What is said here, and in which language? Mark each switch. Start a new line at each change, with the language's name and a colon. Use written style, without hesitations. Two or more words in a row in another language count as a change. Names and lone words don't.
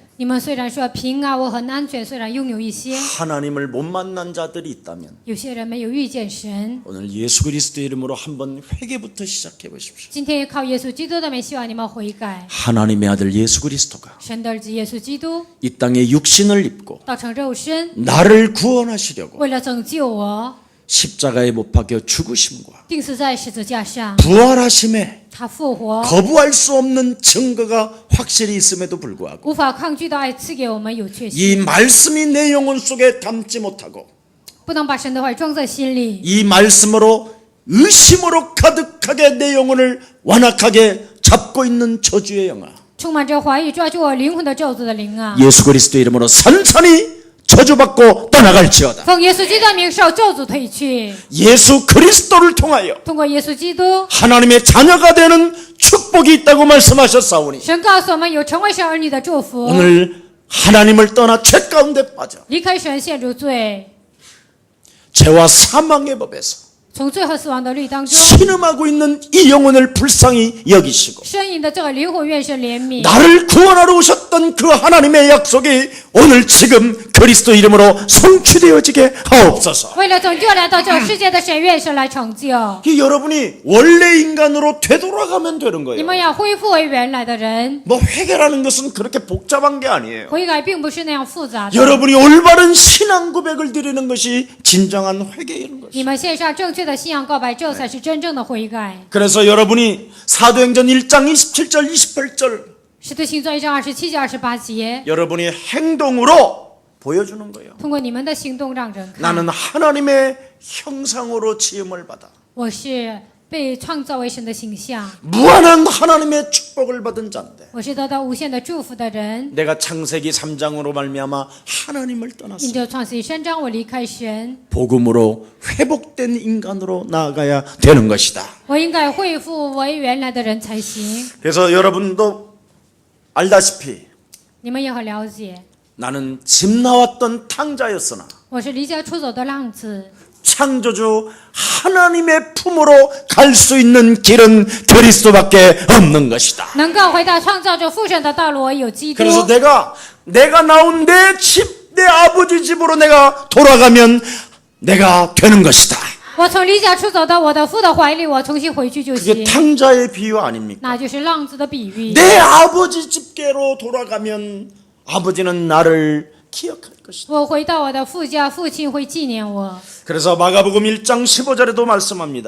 Chinese: 你们虽然说平安，我很安全，虽然拥有一些，
Korean: 하나님을 못 만난 자들이 있다면
Chinese: 有些人没有遇见神。
Korean: 오늘 예수 그리스도 이름으로 한번 회개부터 시작해 보십시오.
Chinese: 今天靠耶稣基督的名，希望你们悔改。
Korean: 하나님의 아들 예수 그리스도가
Chinese: 神的儿子耶稣基督
Korean: 이 땅에 육신을 입고
Chinese: 道成肉身，
Korean: 나를 구원하시려고
Chinese: 为了拯救我，
Korean: 십자가에 못 박혀 죽으심과
Chinese: 钉死在十字架上。
Korean: 부활하심에
Chinese: 他复活，
Korean: 거부할 수 없는 증거가 확실히 있음에도 불구하고
Chinese: 无法抗拒的爱赐给我们有确
Korean: 이
Chinese: 信，
Korean: 말씀이 내 영혼 속에 담지 못하고
Chinese: 不能把神的话装在心里，
Korean: 이 말씀으로 의심으로 가득하게 내 영혼을 완악하게 잡고 있는 저주의 영아
Chinese: 充满着怀疑抓住我灵魂的咒诅的灵啊！
Korean: 예수 그리스도 이름으로 산산히 저주받고 떠나갈지어다.
Chinese: 奉耶稣基督的名受咒诅退去，
Korean: 예수 그리스도를 통하여
Chinese: 通过耶稣基督，
Korean: 하나님의 자녀가 되는 축복이 있다고 말씀하셨사오니
Chinese: 神告诉我们有成为神儿女的祝福。
Korean: 오늘 하나님을 떠나 죄 가운데 빠져
Chinese: 离开神陷入罪，
Korean: 죄와 사망의 법에서
Chinese: 从罪和死亡的律当中，
Korean: 신음하고 있는 이 영혼을 불쌍히 여기시고
Chinese: 呻吟的这个灵魂愿神怜悯。
Korean: 나를 구원하러 오셨던 그 하나님의 약속이 오늘 지금 그리스도 이름으로 성취되어지게 하옵소서.
Chinese: 为了拯救来到这个世界的神，愿神来成就。
Korean: 이 여러분이 원래 인간으로 되돌아가면 되는
Chinese: 你
Korean: 거예요.
Chinese: 们要恢复为原来的人。
Korean: 뭐 회개라는 것은 그렇게 복잡한 게 아니에요.
Chinese: 悔改并不是那样复杂的。
Korean: 여러분이 올바른 신앙 고백을 드리는 것이 진정한 회개인 것이에요.
Chinese: 你们献上正确的信仰告白，这才是真正的悔改。
Korean: 그래서 여러분이 사도행전 1장 27절 28절
Chinese: 使徒行传1章27节28节，
Korean: 여러분이 행동으로 보여주는 거예요.
Chinese: 通过你们的行动让人看，
Korean: 나는 하나님의 형상으로 지음을 받아
Chinese: 我是被创造为神的形象，
Korean: 무한한 하나님의 축복을 받은 자인데
Chinese: 我是得到无限的祝福的人。
Korean: 내가 창세기 3장으로 말미암아 하나님을
Chinese: 因
Korean: 떠났어.
Chinese: 着创世纪3章，我离开神，
Korean: 복음으로 회복된 인간으로 나아가야 되는 것이다.
Chinese: 我应该恢复为原来的人才行。
Korean: 그래서 여러분도 알다시피
Chinese: 你们也很了解，
Korean: 나는 집 나왔던 탕자였으나
Chinese: 我是离家出走的浪子，
Korean: 창조주 하나님의 품으로 갈 수 있는 길은 그리스도밖에 없는 것이다.
Chinese: 能够回到创造者父神的道路，我有基督。
Korean: 그래서 내가 나온 내 집, 내 아버지 집으로 내가 돌아가면 내가 되는 것이다.
Chinese: 我从离家出走到我的父的怀里，我重新回去就
Korean: 그게
Chinese: 行。
Korean: 탕자의 비유 아닙니까?
Chinese: 那就是浪子的比喻。
Korean: 내 아버지 집계로 돌아가면 아버지는 나를 기억할 것이다.
Chinese: 我回到我的父家，父亲会纪念我。
Korean: 그래서 마가복음 1장 15절에도 말씀합니다.